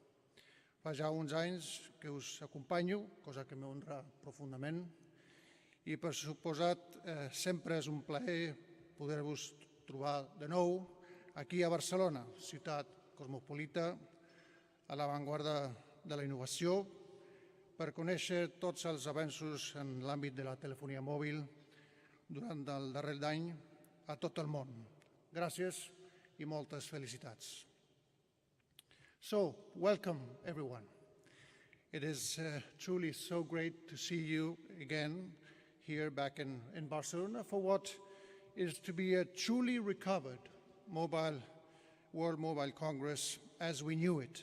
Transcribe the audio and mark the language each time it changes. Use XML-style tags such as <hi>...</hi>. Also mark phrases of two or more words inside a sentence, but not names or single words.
<ca>Fa ja uns anys que us acompanyo, cosa que m'honra profundament, i per suposat sempre és un plaer poder-vos trobar de nou aquí a Barcelona, ciutat cosmopolita, a l'avantguarda de la innovació, per conèixer tots els avenços en l'àmbit de la telefonia mòbil durant el darrer any a tot el món. Gràcies i moltes felicitats.</ca> <en>So, welcome everyone. It is truly so great to see you again here back in Barcelona for what is to be a truly recovered World Mobile Congress as we knew it.</en>